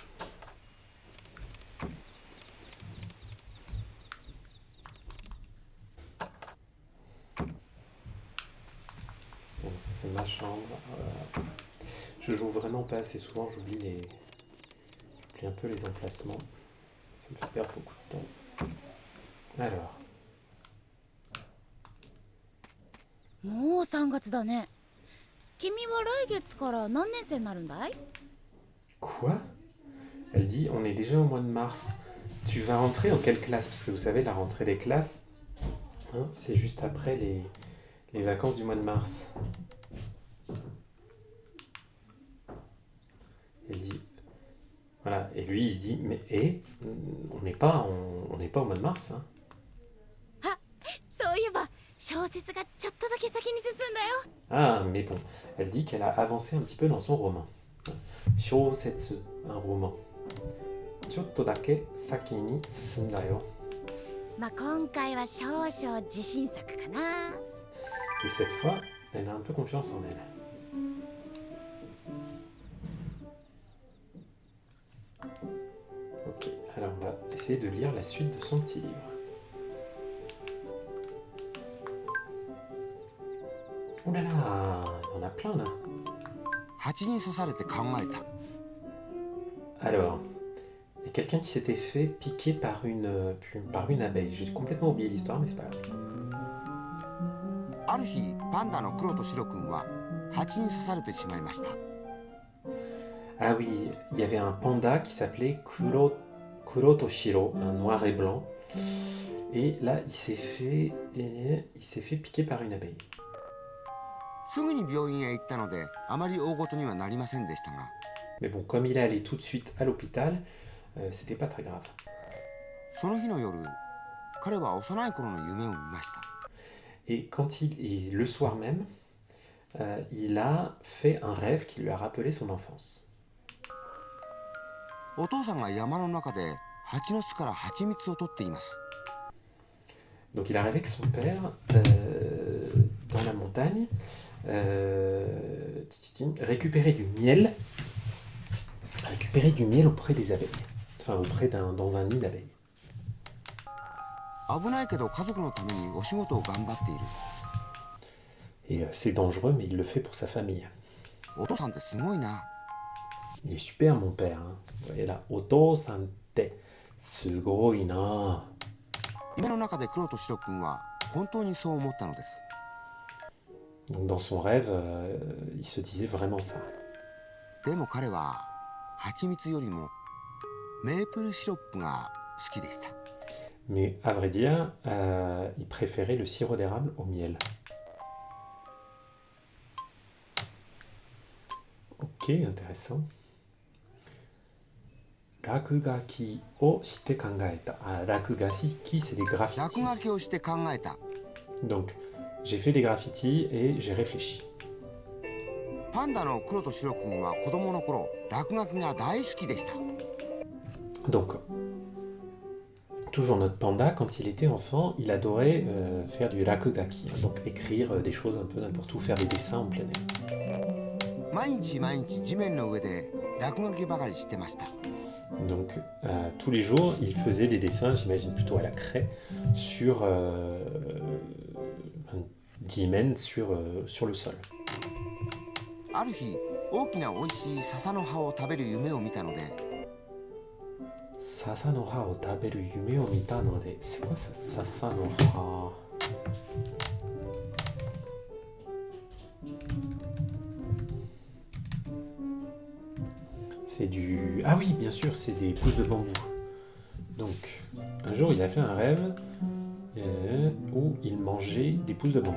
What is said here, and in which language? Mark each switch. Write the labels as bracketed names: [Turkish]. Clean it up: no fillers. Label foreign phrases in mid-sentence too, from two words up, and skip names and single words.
[French] Bon, ça c'est ma chambre. Je joue vraiment pas assez souvent, j'oublie un peu les emplacements. Ça me fait perdre beaucoup de temps. Alors. [Japanese] もう3月だね。君は来月から何年生になるんだい？ [French] Quoi? Elle dit, on est déjà au mois de mars. Tu vas rentrer en quelle classe? Parce que vous savez, la rentrée des classes, hein, c'est juste après les vacances du mois de mars. Elle dit, voilà, et lui il se dit, mais on n'est pas au mois de mars. Hein. [Japanese] そういえば小説がちょっとだけ先に進んだよ。 [French] Ah, mais bon, elle dit qu'elle a avancé un petit peu dans son roman. Shousetsu, un roman. [Japanese] ちょっとだけ先に進んだよ. まあ今回は少々自信作かな。 [French] Et cette fois, elle a un peu confiance en elle. Ok, alors on va essayer de lire la suite de son petit livre. Oh là là, il y en a plein là. [Japanese] 蜂に刺されて考えた。 [French] Alors, il y a quelqu'un qui s'était fait piquer par une abeille. J'ai complètement oublié l'histoire, mais c'est pas grave. [Japanese] ある日パンダの黒と白くんは蜂に刺されてしまいました。 [French] Ah oui, il y avait un panda qui s'appelait Kuro Toshiro, un noir et blanc. Et là, il s'est fait piquer par une abeille. [Japanese] すぐに病院へ行ったのであまり大ごとにはなりませんでしたが、 [French] Mais bon, comme il est allé tout de suite à l'hôpital, c'était pas très grave. [Japanese] その日の夜、彼は幼い頃の夢を見ました。 [French] Et le soir même, il a fait un rêve qui lui a rappelé son enfance. [Japanese] お父さんが山の中で蜂の巣から蜂蜜を取っています。 [French] Donc il a rêvé que son père, dans la montagne, récupérait du miel auprès des abeilles. Enfin, dans un nid d'abeilles. [Japanese] 危ないけど家族のためにお仕事を頑張っている。 [French] Et c'est dangereux, mais il le fait pour sa famille. [Japanese] お父さんってすごいな。 [French] Il est super, mon père. Hein. Vous voyez là, Oto Sante. [Japanese] すごいな。夢の中で黒と白くんは本当にそう思ったのです。 [French] Donc dans son rêve, il se disait vraiment ça. [Japanese] でも彼は蜂蜜よりもメープルシロップが好きでした。 [French] Mais à vrai dire, il préférait le sirop d'érable au miel. Ok, intéressant. [Japanese] 落書きをして考えた. [French] Ah, rakugaki, c'est des [Japanese] 落 [French] graffitis. [Japanese] 書きをして考えた。 [French] Donc, j'ai fait des graffitis et j'ai réfléchi. [Japanese] パンダの黒と白くんは子供の頃落書きが大好きでした。 [French] Donc, toujours notre panda, quand il était enfant, il adorait faire du rakugaki, hein, donc écrire des choses un peu n'importe où, faire des dessins en plein air. [Japanese] 毎日毎日地面の上で落書きばかりしてました。 [French] Donc, tous les jours, il faisait des dessins, j'imagine plutôt à la craie, sur un dimen sur le sol. [Japanese] ある日、大きな美味しい笹の葉を食べる夢を見たので、笹の葉を食べる夢を見たので. [French] C'est quoi ça? [Japanese] 笹の葉. [French] C'est du... Ah oui, bien sûr, c'est des pousses de bambou. Donc, un jour, il a fait un rêve où il mangeait des pousses de bambou.